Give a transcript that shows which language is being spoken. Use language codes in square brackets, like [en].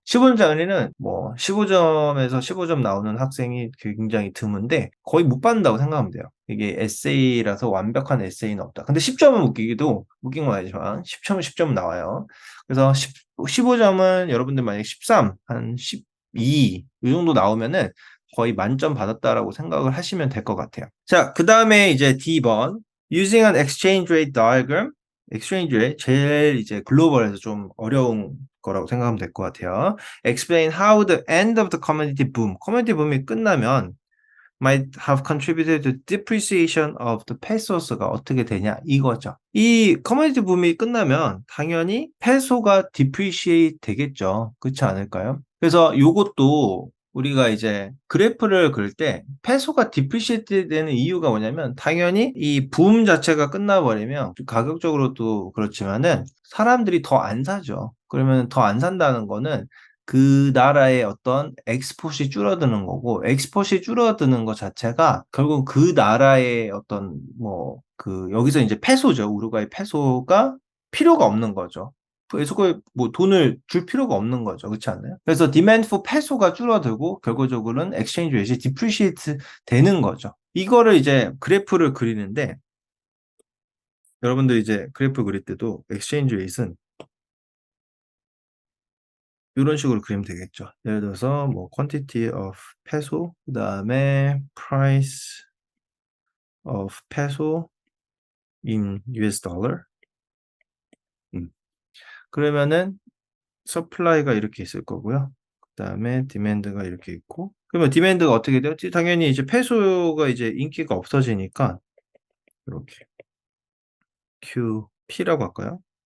[ko] 15점짜리는 뭐 15점에서 15점 나오는 학생이 굉장히 드문데 거의 못 받는다고 생각하면 돼요. 이게 에세이라서 완벽한 에세이는 없다. 근데 10점은 웃긴 건 아니지만 10점은 10점 나와요. 그래서 15점은 여러분들 만약에 13, 한 12, 이 정도 나오면은 거의 만점 받았다라고 생각을 하시면 될 것 같아요. 자, 그 다음에 이제 D번 [en] Using an exchange rate diagram. [ko] exchange rate 제일 이제 글로벌에서 좀 어려운 거라고 생각하면 될 것 같아요. [en] Explain how the end of the commodity boom. [ko] commodity boom이 끝나면 [en] might have contributed to depreciation of the peso [ko] 가 어떻게 되냐 이거죠. 이 commodity boom이 끝나면 당연히 페소가 depreciate 되겠죠. 그렇지 않을까요? 그래서 요것도 우리가 이제 그래프를 그릴 때 페소가 디프리시에이트 되는 이유가 뭐냐면 당연히 이 붐 자체가 끝나버리면 가격적으로도 그렇지만은 사람들이 더 안 사죠. 그러면 더 안 산다는 거는 그 나라의 어떤 엑스포트이 줄어드는 거고 엑스포트이 줄어드는 것 자체가 결국 그 나라의 어떤 뭐 그 여기서 이제 페소죠. 우루과이 페소가 필요가 없는 거죠. 그래서 뭐 돈을 줄 필요가 없는 거죠. 그렇지 않나요? 그래서 demand for peso가 줄어들고 결과적으로는 exchange rate이 depreciate 되는 거죠. 이거를 이제 그래프를 그리는데 여러분들 이제 그래프 그릴 때도 exchange rate은 이런 식으로 그리면 되겠죠. 예를 들어서 뭐 [en] quantity of peso [ko] 그다음에 [en] price of peso in US dollar. [ko] 그러면은 서플라이가 이렇게 있을 거고요. 그다음에 디맨드가 이렇게 있고 그러면 디맨드가 어떻게 돼요? 당연히 이제 페소가 이제 인기가 없어지니까 이렇게 QP라고 할까요?